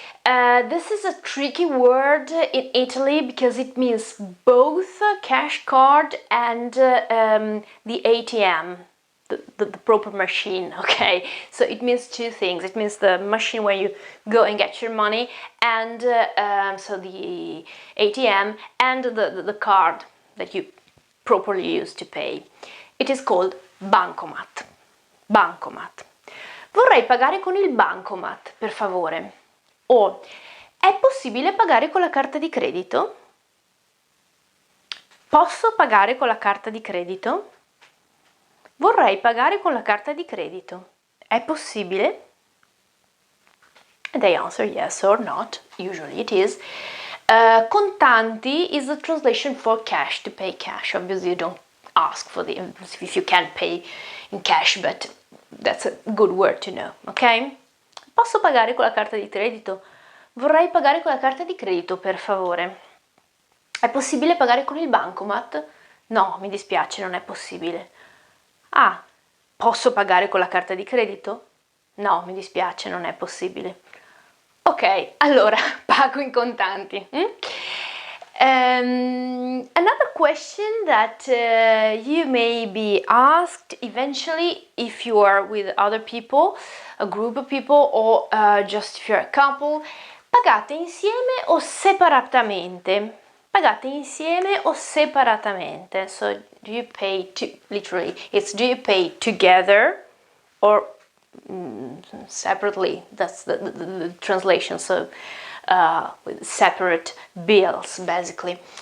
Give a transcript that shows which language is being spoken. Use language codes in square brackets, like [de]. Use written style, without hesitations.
[en] This is a tricky word in Italy because it means both cash card and the ATM, the proper machine, okay? So it means two things. It means the machine where you go and get your money, and so the ATM, and the card that you properly use to pay. It is called bancomat. Bancomat. [it] Vorrei pagare con il bancomat, per favore. O è possibile pagare con la carta di credito? Posso pagare con la carta di credito? Vorrei pagare con la carta di credito. È possibile? [en] And they answer yes or not. Usually it is. Contanti is the translation for cash, to pay cash. Obviously you don't ask for if you can pay in cash, but that's a good word to know, ok? [it] Posso pagare con la carta di credito? Vorrei pagare con la carta di credito, per favore. È possibile pagare con il bancomat? No, mi dispiace, non è possibile. Ah, posso pagare con la carta di credito? No, mi dispiace, non è possibile. Ok, allora pago in contanti. [en] Another question that you may be asked eventually if you are with other people, a group of people, or just if you're a couple. [it] Pagate insieme o separatamente? Pagate insieme o separatamente? [en] So do you pay literally, it's do you pay together or separately? That's the translation. So with separate bills, basically.